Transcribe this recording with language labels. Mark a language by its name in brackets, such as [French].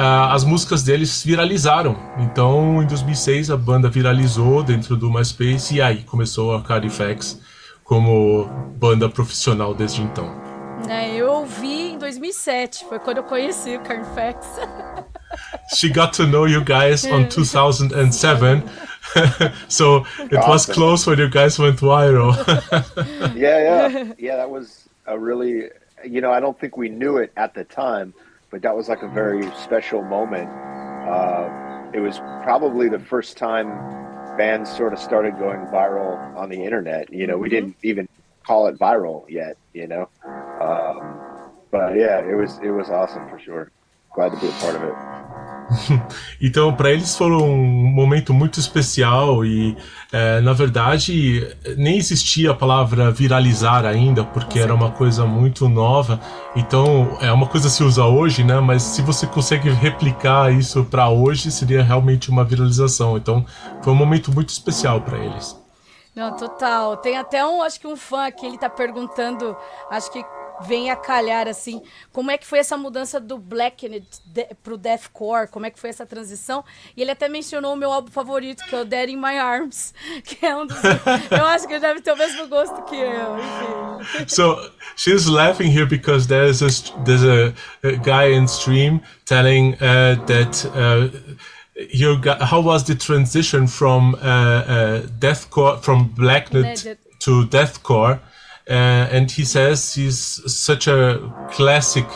[Portuguese] as músicas deles viralizaram. Então, em 2006, a banda viralizou dentro do MySpace e aí começou a Carnifex como banda profissional desde então. Eu ouvi em 2007, foi quando eu conheci o Carnifex. [English] She got to know you guys on 2007, so it was close when you guys went viral. Yeah, that was a really, I don't think we knew it at the time, but that was like a very special moment. It was probably the first time bands sort of started going viral on the internet. We didn't even call it viral yet, but yeah, it was awesome for sure. Glad to be a part of it. [Portuguese] Então, para eles foi um momento muito especial e, na verdade, nem existia a palavra viralizar ainda, porque era uma coisa muito nova. Então, é uma coisa que se usa hoje, né? Mas se você consegue replicar isso para hoje, seria realmente uma viralização. Então, foi um momento muito especial para eles. Não, total. Tem até acho que um fã aqui, ele tá perguntando, acho que vem a calhar, assim, como é que foi essa mudança do Blackened pro Deathcore, como é que foi essa transição, e ele até mencionou o meu álbum favorito, que é o Dead in My Arms, que é um dos... eu acho que ele deve ter o mesmo gosto que eu, enfim. [English] So, she's laughing here because there's a guy in stream telling that... how was the transition from deathcore, from Blackened to Deathcore? And he says he's such a classic.